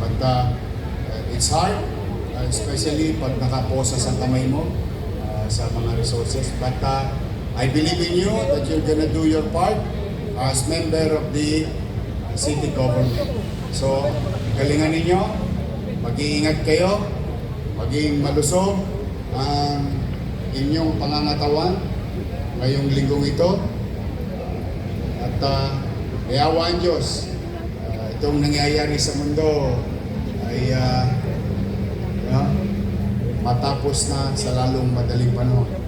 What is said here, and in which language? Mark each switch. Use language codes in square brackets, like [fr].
[en] But it's hard, especially [tl] pag nakaposa sa kamay mo sa mga resources. [en] But I believe in you that you're gonna do your part as member of the city government. [tl] So, galingan ninyo, mag-iingat kayo, maging malusog ang inyong pangangatawan ngayong linggong ito. At iawa ang Diyos, itong nangyayari sa mundo ay matapos na sa lalong madaling panahon.